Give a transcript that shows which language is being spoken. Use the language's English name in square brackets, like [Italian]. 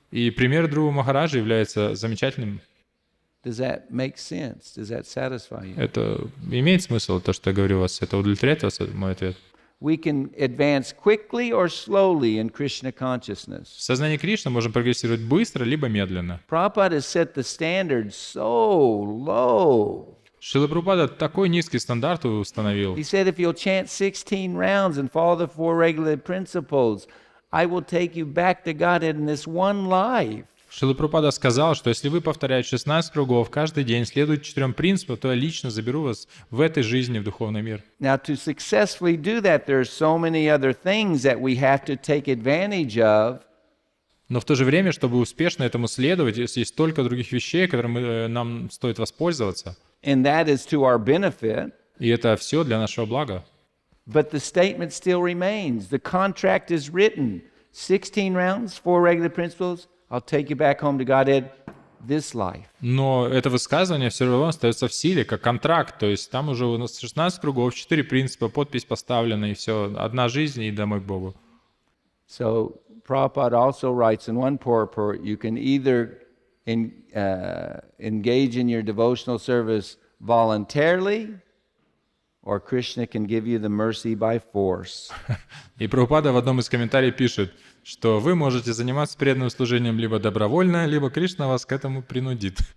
[Russian] И пример Dhruva Махараджа является замечательным. [English] Does that make sense? Does that satisfy you? [Russian] Это имеет смысл, то, что я говорю вас? Это удовлетворяет вас, мой ответ? [English] We can advance quickly or slowly in Krishna consciousness. [Russian] В сознании Кришны можем прогрессировать быстро, либо медленно. [English] Prabhupada has set the standard so low. [Russian] Шрила Прабхупада такой низкий стандарт установил. [English] He said, if you'll chant 16 rounds and follow the four regulative principles, I will take you back to Godhead in this one life. [Russian] Шрила Прабхупада сказал, что если вы повторяете 16 кругов каждый день, следуете 4 принципам, то я лично заберу вас в этой жизни в духовный мир. [English] Now, to successfully do that, there are so many other things that we have to take advantage of. [Russian] Но в то же время, чтобы успешно этому следовать, есть столько других вещей, которыми нам стоит воспользоваться. [English] And that is to our benefit. [Russian] И это все для нашего блага. [English] But the statement still remains. The contract is written. 16 rounds, 4 regular principles. I'll take you back home to Godhead this life. [Russian] Но это высказывание все равно остается в силе, как контракт. То есть там уже у нас 16 кругов, 4 принципа, подпись поставлена, и все. Одна жизнь и домой к Богу. [English] So Prabhupada also writes in one purport, you can either engage in your devotional service voluntarily, or Krishna can give you the mercy by force. [Russian] И Прабхупада в одном из комментариев пишет, что вы можете заниматься преданным служением либо добровольно, либо Кришна вас к этому принудит.